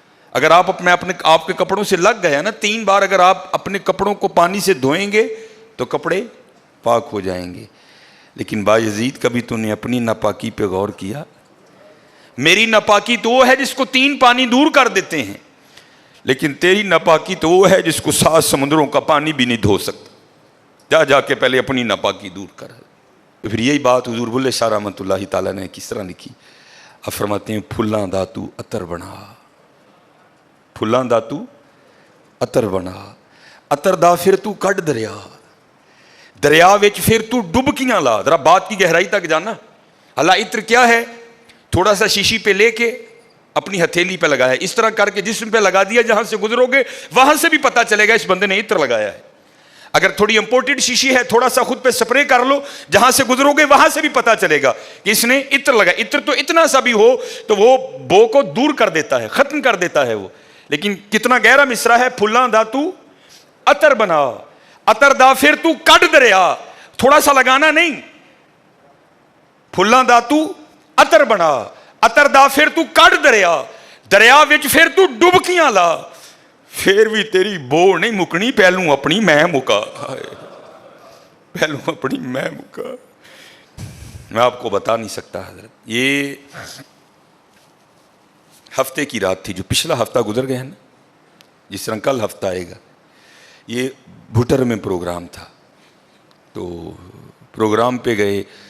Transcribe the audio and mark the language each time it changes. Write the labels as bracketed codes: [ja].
[ur] اگر آپ کے کپڑوں سے لگ گیا نا 3 بار، اگر آپ اپنے کپڑوں کو پانی سے دھوئیں گے تو کپڑے پاک ہو جائیں گے. لیکن با یزید کبھی تو نے اپنی ناپاکی پہ غور کیا؟ میری ناپاکی تو وہ ہے جس کو 3 پانی دور کر دیتے ہیں، لیکن تیری ناپاکی تو وہ ہے جس کو 7 سمندروں کا پانی بھی نہیں دھو سکتا. جا کے پہلے اپنی ناپاکی دور کر. تو پھر یہی بات حضور بلے شاہ رحمۃ اللہ تعالیٰ نے کس طرح لکھی؟ اب فرماتے ہیں [pa] پھلاں دا تو عطر بنا، پھلاں دا تو عطر بنا، عطر دا پھر تو کڈ دریا، دریا وچ پھر تو ڈبکیاں لا. [ur] ذرا بات کی گہرائی تک جانا. اللہ عطر کیا ہے؟ تھوڑا سا شیشی پہ لے کے اپنی ہتھیلی پہ لگایا، اس طرح کر کے جسم پہ لگا دیا، جہاں سے گزرو گے وہاں سے بھی پتہ چلے گا اس بندے نے عطر لگایا ہے. اگر تھوڑی امپورٹڈ شیشی ہے تھوڑا سا خود پہ سپرے کر لو، جہاں سے گزرو گے وہاں سے بھی پتہ چلے گا کہ اس نے عطر لگایا. عطر تو اتنا سا بھی ہو تو وہ بو کو دور کر دیتا ہے، ختم کر دیتا ہے وہ. لیکن کتنا گہرا مصرع ہے، [pa] پھلاں دا تو عطر بنا، عطر دا پھر تو کڈ دریا. [ur] تھوڑا سا لگانا نہیں، [pa] پھلاں دا تو عطر بنا، عطر دا پھر تو کڈ دریا، دریا وچ پھر تو ڈبکیاں لا، پھر بھی تیری بو نہیں مکنی، پہلوں اپنی میں مکا، پہلوں اپنی میں مکا. [ur] میں آپ کو بتا نہیں سکتا حضرت. یہ ہفتے کی رات تھی، جو پچھلا ہفتہ گزر گیا ہے نا، جس طرح کل ہفتہ آئے گا. یہ بھٹر میں پروگرام تھا، تو پروگرام پہ گئے.